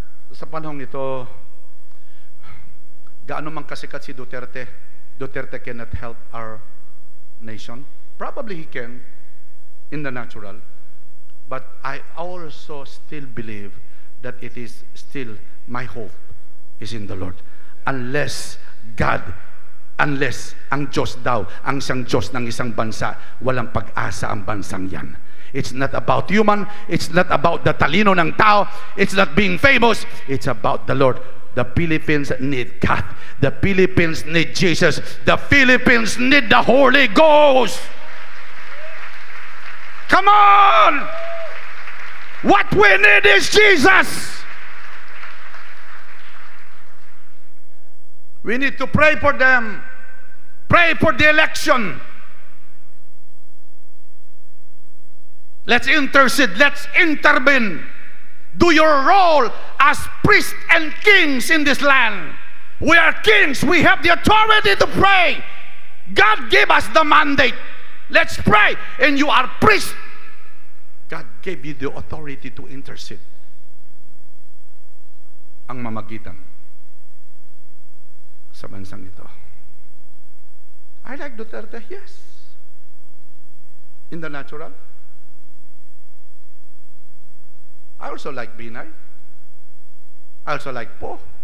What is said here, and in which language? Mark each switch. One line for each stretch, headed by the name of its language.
Filipino: Sa panahong ito, gaano man kasikat si Duterte
English: cannot help our nation. Probably he can in the natural, but I also still believe that it is still my hope is in the Lord.
Filipino: Unless ang Diyos daw, ang isang Diyos ng isang bansa, walang pag-asa ang bansang yan.
English: It's not about human, it's not about the
Filipino: talino ng tao,
English: it's not being famous, it's about the Lord. The Philippines need God. The Philippines need Jesus. The Philippines need the Holy Ghost. Come on! What we need is Jesus. We need to pray for them. Pray for the election. Let's intercede. Let's intervene. Do your role as priests and kings in this land. We are kings. We have the authority to pray. God gave us the mandate. Let's pray. And you are priests. God gave you the authority to intercede.
Filipino: Ang mamagitan sa bansang ito.
English: I like Duterte, yes. In the natural. I also like Binay. I also like Po.